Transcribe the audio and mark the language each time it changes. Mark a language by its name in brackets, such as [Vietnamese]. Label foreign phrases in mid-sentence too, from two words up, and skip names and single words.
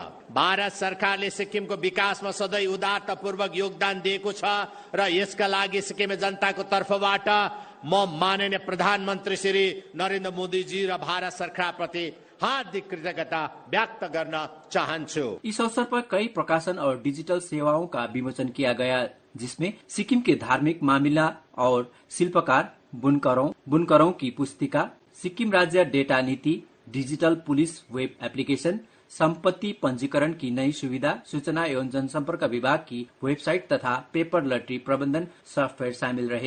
[Nepali] भारत सरकारले सिक्किमको विकासमा सधैँ उदारतापूर्वक योगदान दिएको छ र यसका लागि सिक्किमे जनताको तर्फबाट म माननीय प्रधानमन्त्री श्री नरेन्द्र मोदी जी र भारत सरकार प्रति हार्दिक कृतज्ञता व्यक्त गर्न चाहन्छु। [Hindi] इस अवसर पर कई प्रकाशन और डिजिटल सेवाओं का विमोचन किया गया, जिसमें सिक्किम के धार्मिक मामला और शिल्पकार बुनकरों की पुस्तिका, सिक्किम राज्य डेटा नीति, [English] digital police web application, [Hindi] संपत्ति पंजीकरण की नई सुविधा, सूचना एवं जनसंपर्क विभाग की वेबसाइट तथा [English] paper lottery [Hindi] प्रबंधन सॉफ्टवेयर शामिल रहे।